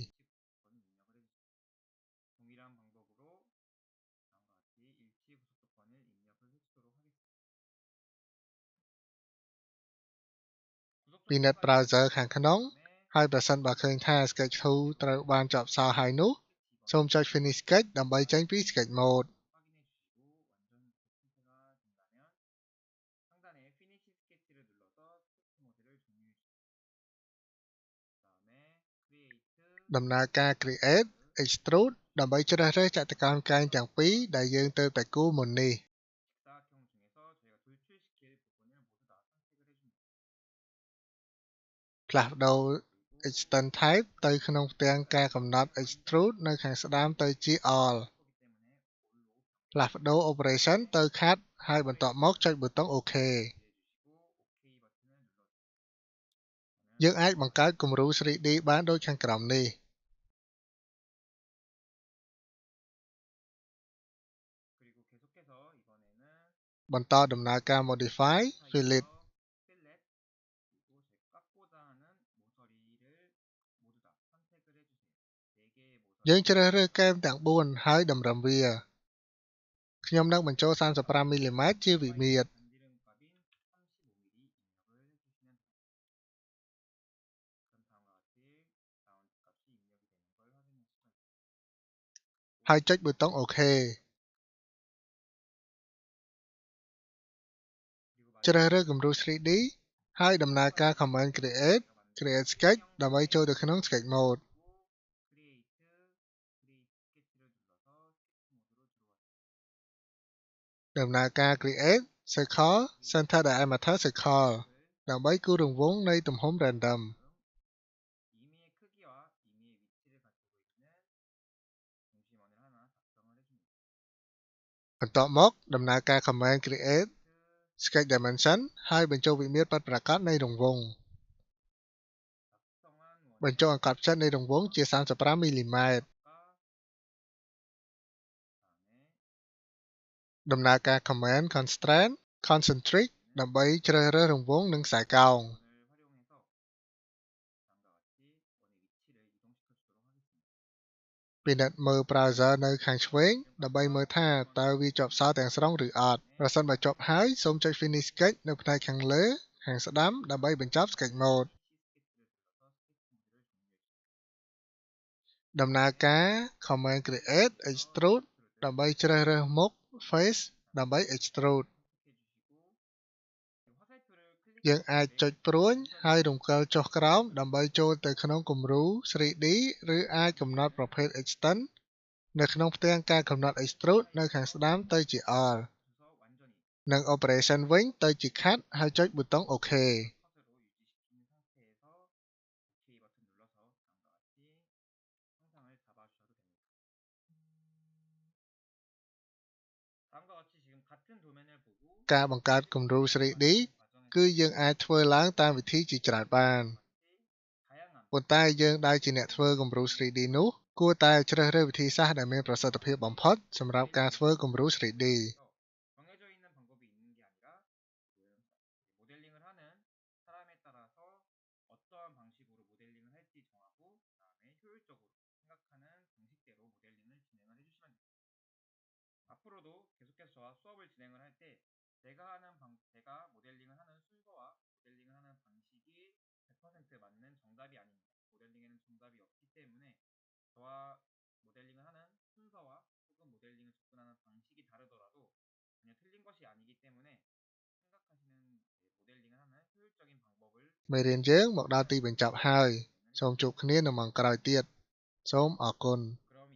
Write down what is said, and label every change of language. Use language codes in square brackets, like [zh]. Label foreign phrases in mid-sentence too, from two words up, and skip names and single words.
[ko] 동일한 방법으로 다음과 같이 일치 부속도권을 입력을 해주도록 하겠습니다. [km] ពិនិត្យ browser ខាងក្នុងហើយប្រសិនបើឃើញថា Sketch 2 ត្រូវបានជាប់សោហើយនោះសូមចុច [en] Finish Sketch [km] ដើម្បីចេញពី [en] Sketch Mode. [ko] 상단에 [en] Finish Sketch [ko] 를 눌러서 스케치 모드를 종료해 주세요. 다음에 Create [km] ដំណើរការ [en] create extrude [km] ដើម្បីជ្រើសរើសចតុកោណកែងទាំងពីរដែលយើងទើបតែគូរមុននេះ [ko] 직사각형 중에서 저희가 돌출시킬 부분을 모두 다 선택을 해줍니다. [km] ផ្លាស់ប្ដូរ [ko] 그리고 [en] extend type [km] ទៅក្នុងផ្ទាំងការកំណត់ extrude នៅខាងស្ដាំទៅជា all [ko] 거기 때문에 올로 [km] ផ្លាស់ប្ដូរ operation ទៅ cut ហើយបន្ទាប់មកចុចប៊ូតុង OK [ko] 해주시고 OK 버튼을 눌러주세요. [km] យើងអាចបង្កើតគំរូ 3D បានដូចខាងក្រោមនេះ [ko] 그리고 계속해서 이번에는 [km] បន្តដំណើរការ [en] modify fillet [ko] 필렛 그리고 저희 깎고자 하는 모서리를 모두 다 선택을 해주세요. 4개의 [km] យើង [ko] 모서리 [km] ជ្រើសរើសកែមទាំង4ហើយតម្រឹមវាខ្ញុំនឹងបញ្ចូល 35 មីលីម៉ែត្រជាវិមាត្រ [ko] 반디름값인 35mm 입력을 해주시면 됩니다. 그럼 다음과 같이 라운드 값이 입력이 되는 걸 확인하실 거예요. [km] ហើយចុចប៊ូតុង OK [ko] 그리고 [km] ជ្រើសរើសគំរូ 3D ហើយដំណើរការ [en] command create create sketch [km] ដើម្បីចូលទៅក្នុង [en] sketch mode [ko] 크리에이트 스케치를 눌러서 스케치 모드로 들어왔습니다. [km] ដំណើរការ [en] create circle center diameter circle [km] ដើម្បីគូររង្វង់នៃទំហំ random [ko] 임의의 크기와 임의의 위치를 가지고 있는 중심원을 하나 작성을 해줍니다. [km] បន្ទាប់មកដំណើរការ [en] command create sketch dimension [km] ហើយបញ្ចូលវិមាត្រពិតប្រាកដនៃរង្វង់ [ko] 작성한 [km] បញ្ចូលអង្កត់ផ្ចិតនៃរង្វង់ជា 35 មីលីម៉ែត្រ [ko] 다음에 [km] ដំណើរការ [en] command constraint concentric [km] ដើម្បីជ្រើសរើសរង្វង់និងខ្សែកោង [ko] 을 활용해서 다음과 같이 원의 위치를 이동시켜 주도록 하겠습니다. [km] ពិនិត្យមើល browser នៅខាងឆ្វេងដើម្បីមើលថាតើវាជាប់សោទាំងស្រុងឬអត់ប្រសិនបើជាប់ហើយសូមចុច [en] finish sketch [km] នៅផ្នែកខាងលើខាងស្ដាំដើម្បីបញ្ចប់ [en] sketch mode [ko] 스케치를 눌러서 스케치 모드를 종료해 주세요. [km] ដំណើរការ command create extrude ដើម្បីជ្រើសរើសមុខ face ដើម្បី extrude [ko] 화살표를 [km] យើងអាចចុច [ko] 클릭했을 때 [km] ព្រួញហើយរំកិលចុះក្រោមដើម្បីចូលទៅក្នុងគំរូ 3D ឬអាចកំណត់ប្រភេទ extend នៅក្នុងផ្ទាំងការកំណត់ extrude នៅខាងស្ដាំទៅជា all [ko] 그래서 완전히 [km] និង operation វិញទៅជា cut ហើយចុចប៊ូតុង OK [ko] 컷으로 유지시킨 상태에서 OK 버튼 눌러서 다음과 같이 형상을 잡아주셔도 됩니다. 다음과 같이 지금 같은 도면을 보고 [km] ការបង្កើតគំរូ 3D គឺយើងអាចធ្វើឡើងតាមវិធីជាច្រើនបាន [ko] 다양한 [km] ប៉ុន្តែយើងដែលជាអ្នកធ្វើគំរូ 3D នោះគួរតែជ្រើសរើសវិធីសាស្ត្រដែលមានប្រសិទ្ធភាពបំផុតសម្រាប់ការធ្វើគំរូ 3D [ko] 정해져 있는 방법이 있는 게 아니라 지금 모델링을 하는 사람에 따라서 어떠한 방식으로 모델링을 할지 정하고 그다음에 효율적으로 생각하는 방식대로 모델링을 진행을 해주시면 됩니다. 앞으로도 계속해서 저와 수업을 진행을 할 때 제가 모델링을 하는 순서와 모델링을 하는 방식이 100% 맞는 정답이 아닙니다. 모델링에는 정답이 없기 때문에 저와 모델링을 하는 순서와 혹은 모델링을 접근하는 방식이 다르더라도 전혀 틀린 것이 아니기 때문에 생각하시는 모델링을 하는 효율적인 방법을 [km] មេរៀនយើងមកដល់ទីបញ្ចប់ហើយសូមជួបគ្នានៅម៉ោងក្រោយទៀតសូមអរគុណ